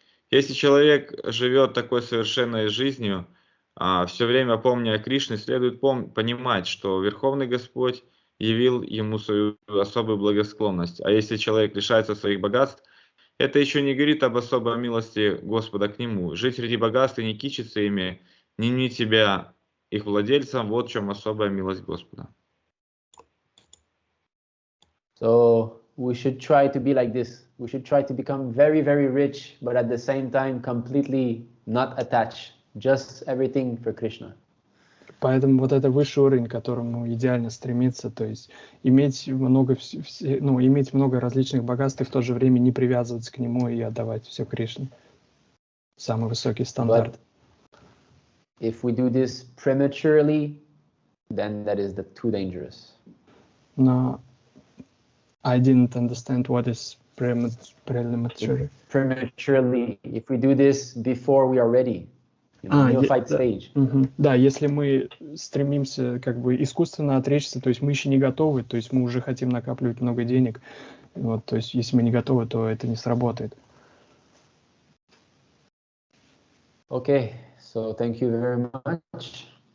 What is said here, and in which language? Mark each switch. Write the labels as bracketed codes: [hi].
[ru] Если человек живет такой совершенной жизнью, все время помня о Кришне, следует понимать, что Верховный Господь явил ему свою особую благосклонность. А если человек лишается своих богатств, это еще не говорит об особой милости Господа к нему. Жить среди богатств и не кичиться ими, не мнить себя их владельцем, вот в чем особая милость Господа. [en] So we should try to be like this. We should try to become very, very rich, but at the same time completely not attached. Just everything for Krishna. [ru] Поэтому вот это высший уровень, к которому идеально стремиться, то есть иметь много различных богатств и в то же время не привязываться к нему и отдавать все Кришне. Самый высокий стандарт. [en] But if we do this prematurely, then that is too dangerous. [ru] Но [en] I didn't understand what is premature. Prematurely, if we do this before we are ready. Stage. [ru] Да, если мы стремимся как бы искусственно отречься, то есть мы еще не готовы, то есть мы уже хотим накапливать много денег, вот, то есть если мы не готовы, то это не сработает. [en] Okay, so thank you very much.